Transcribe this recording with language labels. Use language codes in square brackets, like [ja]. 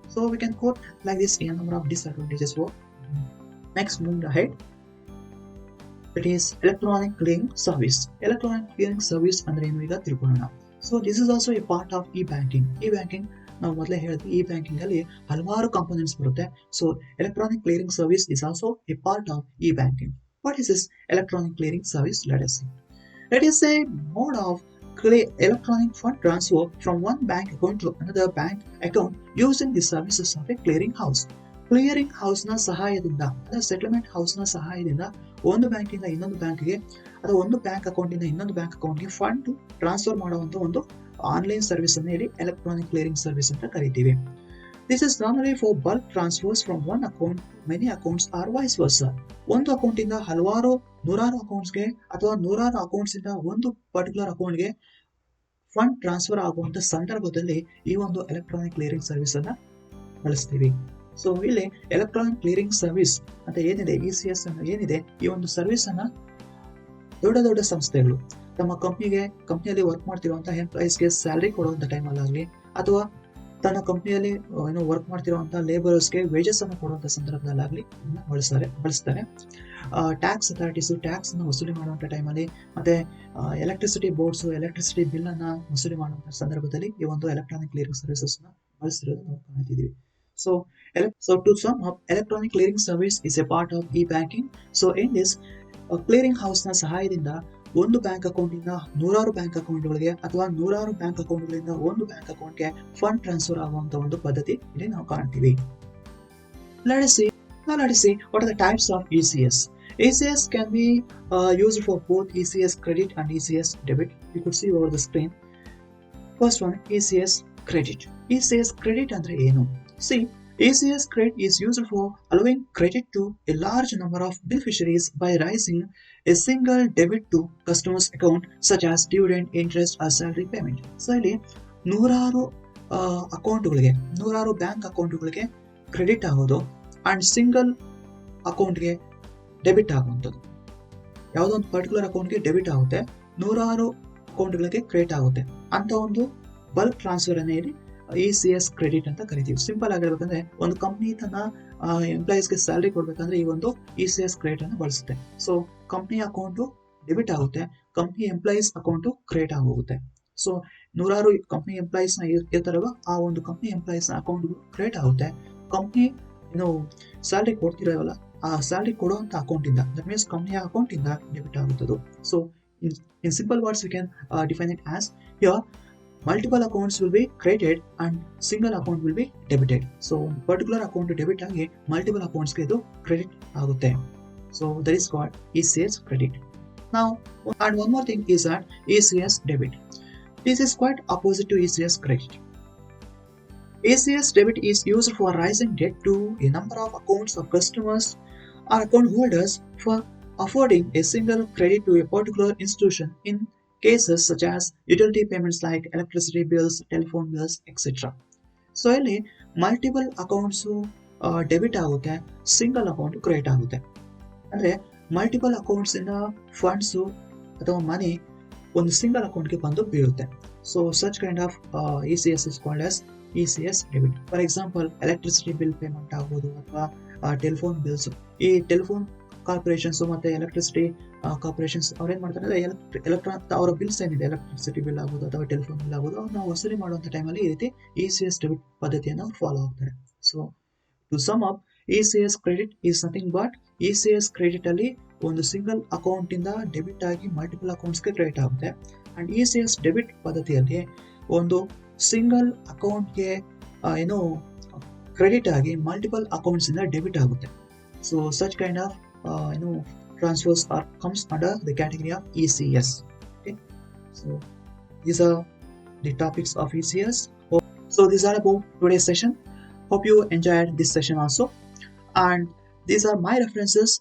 [en] So we can quote like this a number of disadvantages for. Next moving ahead, it is electronic clearing service. Electronic clearing service [kn] ಅಂದ್ರೆ ಏನು ಈಗ ತಿಳ್ಕೊಳ್ಳೋಣ. [en] So this is also a part of e banking. [kn] E banking ನಾವು ಮೊದಲೇ ಹೇಳಿದ್ವಿ, E banking ಅಲ್ಲಿ ಹಲವಾರು components ಬರುತ್ತೆ. [en] So electronic clearing service is also a part of e banking. What is this electronic clearing service? Let us see. It is a mode of electronic fund transfer from one bank account to another bank account using the services of a clearing house. [kn] Clearing house ನ ಸಹಾಯದಿಂದ ಅಂದ್ರೆ settlement house ನ ಸಹಾಯದಿಂದ ಒಂದು ಬ್ಯಾಂಕಿಂದ ಇನ್ನೊಂದು ಬ್ಯಾಂಕ್ಗೆ ಅಥವಾ ಒಂದು ಬ್ಯಾಂಕ್ ಅಕೌಂಟ್ ಇಂದ ಇನ್ನೊಂದು ಬ್ಯಾಂಕ್ ಅಕೌಂಟ್ಗೆ ಫಂಡ್ ಟ್ರಾನ್ಸ್ಫರ್ ಮಾಡುವಂತ ಒಂದು ಆನ್ಲೈನ್ ಸರ್ವಿಸ್ ಅನ್ನು ಇಲ್ಲಿ ಎಲೆಕ್ಟ್ರಾನಿಕ್ ಕ್ಲಿಯರಿಂಗ್ ಸರ್ವಿಸ್ ಅಂತ ಕರಿತೀವಿ. [en] This is normally for bulk transfers from one account many accounts or vice versa. [kn] ಒಂದು ಅಕೌಂಟ್ ಇಂದ ನೂರಾರು ಅಕೌಂಟ್ಸ್ಗೆ ಅಥವಾ ನೂರಾರು ಅಕೌಂಟ್ಸ್ ಇಂದ ಒಂದು ಪರ್ಟಿಕ್ಯುಲರ್ ಅಕೌಂಟ್ಗೆ ಫಂಡ್ ಟ್ರಾನ್ಸ್ಫರ್ ಆಗುವಂತ ಸಂದರ್ಭದಲ್ಲಿ ಈ ಒಂದು ಎಲೆಕ್ಟ್ರಾನಿಕ್ ಕ್ಲಿಯರಿಂಗ್ ಸರ್ವಿಸ್ ಅನ್ನ ಬಳಸ್ತೀವಿ. ಸೊ ಇಲ್ಲಿ ಎಲೆಕ್ಟ್ರಾನಿಕ್ ಕ್ಲಿಯರಿಂಗ್ ಸರ್ವಿಸ್ ಅಂತ ಏನಿದೆ, ECS ಏನಿದೆ, ಈ ಒಂದು ಸರ್ವಿಸ್ ಅನ್ನ ದೊಡ್ಡ ಸಂಸ್ಥೆಗಳು ತಮ್ಮ ಕಂಪ್ನಿಯಲ್ಲಿ ವರ್ಕ್ ಮಾಡ್ತಿರುವಂತಹ ಎಂಪ್ಲಾಯೀಸ್ಗೆ ಸ್ಯಾಲರಿ ಕೊಡುವಂತ ಟೈಮಲ್ಲಾಗಲಿ ಅಥವಾ ತನ್ನ ಕಂಪ್ನಿಯಲ್ಲಿ ವರ್ಕ್ ಮಾಡ್ತಿರುವಂತಹ ಲೇಬರ್ಸ್ಗೆ ವೇಜಸ್ ಅನ್ನು ಕೊಡುವಂತ ಸಂದರ್ಭದಲ್ಲಾಗಲಿ ಬಳಸ್ತಾರೆ. ಟ್ಯಾಕ್ಸ್ ಅಥಾರಿಟೀಸ್ ಟ್ಯಾಕ್ಸ್ ಅನ್ನು ವಸೂಲಿ ಮಾಡುವಂತ ಟೈಮಲ್ಲಿ ಮತ್ತೆ ಎಲೆಕ್ಟ್ರಿಸಿಟಿ ಬೋರ್ಡ್ಸ್ ಎಲೆಕ್ಟ್ರಿಸಿಟಿ ಬಿಲ್ ಅನ್ನ ವಸೂಲಿ ಮಾಡುವಂತ ಸಂದರ್ಭದಲ್ಲಿ ಈ ಒಂದು ಎಲೆಕ್ಟ್ರಾನಿಕ್ ಕ್ಲಿಯರಿಂಗ್ ಸರ್ವಿಸಸ್ ನ ಬಳಸಿರೋದು ನಾವು ಕಾಣ್ತಿದ್ದೀವಿ. [en] So to sum up, electronic clearing service is a part of e-banking. So in this clearing house [kn] ನ ಸಹಾಯದಿಂದ ಒಂದು ಬ್ಯಾಂಕ್ ಅಕೌಂಟ್ ಇಂದ ನೂರಾರು ಬ್ಯಾಂಕ್ ಅಕೌಂಟ್ಗಳಿಗೆ ಅಥವಾ ನೂರಾರು ಬ್ಯಾಂಕ್ ಅಕೌಂಟ್ಗಳಿಂದ ಒಂದು ಬ್ಯಾಂಕ್ ಅಕೌಂಟ್ಗೆ ಫಂಡ್ ಟ್ರಾನ್ಸ್ಫರ್ ಆಗುವಂತ ಒಂದು ಪದ್ಧತಿ ಇಲ್ಲಿ ನಾವು ಕಾಣ್ತೀವಿ. [en] Let us see what are the types of ECS. ECS can be used for both ECS credit and ECS debit. You could see over the screen. First one, ECS credit. ECS credit [kn] ಅಂದ್ರೆ ಏನು? [en] See, ACS credit is used for allowing credit to a large number of beneficiaries by raising a single debit to customers' account such as dividend, interest or salary payment. [kn] So ಇಲ್ಲಿ ನೂರಾರು ಅಕೌಂಟ್ಗಳಿಗೆ ನೂರಾರು bank ಅಕೌಂಟ್ಗಳಿಗೆ credit ಆಗೋದು and single ಅಕೌಂಟ್ಗೆ debit ಆಗುವಂಥದ್ದು. ಯಾವುದೋ ಒಂದು particular ಅಕೌಂಟ್ಗೆ debit ಆಗುತ್ತೆ, ನೂರಾರು ಅಕೌಂಟ್ಗಳಿಗೆ ಕ್ರೆಡಿಟ್ ಆಗುತ್ತೆ ಅಂತ ಒಂದು ಬಲ್ಕ್ ಟ್ರಾನ್ಸ್ಫರ್ ಅನ್ನ ಇಲ್ಲಿ ACS ಕ್ರೆಡಿಟ್ ಅಂತ ಕರಿತೀವಿ. ಸಿಂಪಲ್ ಆಗಿರ್ಬೇಕಂದ್ರೆ ಒಂದು ಕಂಪ್ನಿ ತನ್ನ ಎಂಪ್ಲಾಯೀಸ್ಗೆ ಸ್ಯಾಲರಿ ಕೊಡ್ಬೇಕಂದ್ರೆ ಈ ಒಂದು ACS ಕ್ರೆಡಿಟ್ ಅನ್ನು ಬಳಸುತ್ತೆ. ಸೊ ಕಂಪ್ನಿ ಅಕೌಂಟು ಡೆಬಿಟ್ ಆಗುತ್ತೆ, ಕಂಪ್ನಿ ಎಂಪ್ಲಾಯೀಸ್ ಅಕೌಂಟು ಕ್ರೆಡಿಟ್ ಆಗೋಗುತ್ತೆ. ಸೊ ನೂರಾರು ಕಂಪ್ನಿ ಎಂಪ್ಲಾಯೀಸ್ನ ಇರ್ತಾರಲ್ವ, ಆ ಒಂದು ಕಂಪ್ನಿ ಎಂಪ್ಲಾಯೀಸ್ನ ಅಕೌಂಟ್ಗೂ ಕ್ರೆಡಿಟ್ ಆಗುತ್ತೆ. ಕಂಪ್ನಿ ಸ್ಯಾಲರಿ ಕೊಡ್ತಿರೋವಲ್ಲ, ಆ ಸ್ಯಾಲರಿ ಕೊಡುವಂಥ ಅಕೌಂಟಿಂದ, [en] that means [kn] ಕಂಪ್ನಿಯ ಅಕೌಂಟಿಂದ debit ಆಗುತ್ತದು. [en] So in simple words we can define it as here multiple accounts will be credited and single account will be debited. [kn] So particular account debit ಆಗಿ multiple accounts ಗೆ ಇದು credit ಆಗುತ್ತೆ. [en] So that is called ACS credit. Now and one more thing is that ACS debit. This is quite opposite to ACS credit. ACS debit is used for raising debt to a number of accounts of customers or account holders for affording a single credit to a particular institution in cases such as utility payments like electricity bills, telephone bills, etc. [kn] So ಇಲ್ಲಿ multiple accounts debit ಆಗುತ್ತೆ, single account credit ಆಗುತ್ತೆ. ಅಂದರೆ multiple ಅಕೌಂಟ್ಸಿಂದ funds ಅಥವಾ ಮನಿ ಒಂದು single ಅಕೌಂಟ್ಗೆ ಬಂದು ಬೀಳುತ್ತೆ. [en] So such kind of ACS is called as ACS debit. For example [kn] electricity bill payment ಆಗ್ಬೋದು ಅಥವಾ ಟೆಲಿಫೋನ್ ಬಿಲ್ಸ್. ಈ ಟೆಲಿಫೋನ್ ಕಾರ್ಪೊರೇಷನ್ಸ್ ಮತ್ತೆ ಎಲೆಕ್ಟ್ರಿಸಿಟಿ ಕಾರ್ಪೊರೇಷನ್ಸ್ ಅವ್ರು ಏನ್ ಮಾಡ್ತಾರೆ ಅಂದ್ರೆ ಎಲೆಕ್ಟ್ರಾನ್ ಅವರ ಬಿಲ್ಸ್ ಏನಿದೆ, ಎಲೆಕ್ಟ್ರಿಸಿಟಿ ಬಿಲ್ ಆಗ್ಬೋದು ಅಥವಾ ಟೆಲಿಫೋನ್ ಬಿಲ್ ಆಗ್ಬೋದು, ಅವ್ರು ನಾವು ವಸೂಲಿ ಮಾಡುವಂಥ ಟೈಮಲ್ಲಿ ಈ ರೀತಿ ACS ಡೆಬಿಟ್ ಪದ್ಧತಿಯನ್ನು ಫಾಲೋ ಆಗ್ತಾರೆ. [en] so to sum up, ACS credit is nothing but [kn] ACS credit ಅಲ್ಲಿ ಒಂದು ಸಿಂಗಲ್ ಅಕೌಂಟ್ ಇಂದ ಡೆಬಿಟ್ ಆಗಿ ಮಲ್ಟಿಪಲ್ ಅಕೌಂಟ್ಸ್ಗೆ ಕ್ರೆಡಿಟ್ ಆಗುತ್ತೆ. ಅಂಡ್ ACS ಡೆಬಿಟ್ ಪದ್ಧತಿಯಲ್ಲಿ ಒಂದು ಸಿಂಗಲ್ ಅಕೌಂಟ್ಗೆ ಕ್ರೆಡಿಟ್ ಆಗಿ ಮಲ್ಟಿಪಲ್ ಅಕೌಂಟ್ಸ್ ಇಂದ ಡೆಬಿಟ್ ಆಗುತ್ತೆ. [en] So such kind of transfers or comes under the category of ACS. Okay, so these are the topics of ACS. So these are about today's session. Hope you enjoyed this session also, and these are my references.